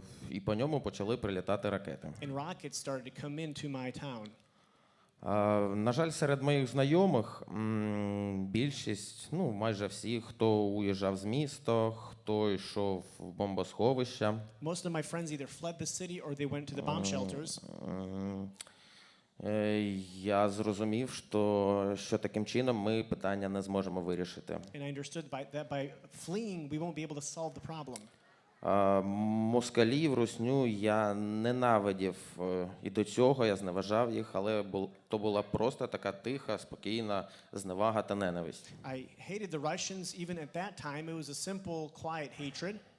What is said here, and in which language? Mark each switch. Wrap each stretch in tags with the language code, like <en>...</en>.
<uk>І по ньому почали прилітати ракети.</uk> <en>and rockets started to come into my town.</en> <uk>На жаль, серед моїх знайомих більшість, ну майже всі, хто уїжджав з міста, хто йшов в бомбосховища.</uk> <en>Most of my friends either fled the city or they went to the bomb shelters.</en> <uk>Я зрозумів, що таким чином ми питання не зможемо вирішити.</uk> <en>And I understood that by fleeing, we won't be able to solve the problem.</en> <uk>Москалів, русню я ненавидів і до цього я зневажав їх, але то була просто така тиха, спокійна зневага та ненависть.</uk> <en>I hated the Russians even at that time. It was a simple, quiet hatred.</en>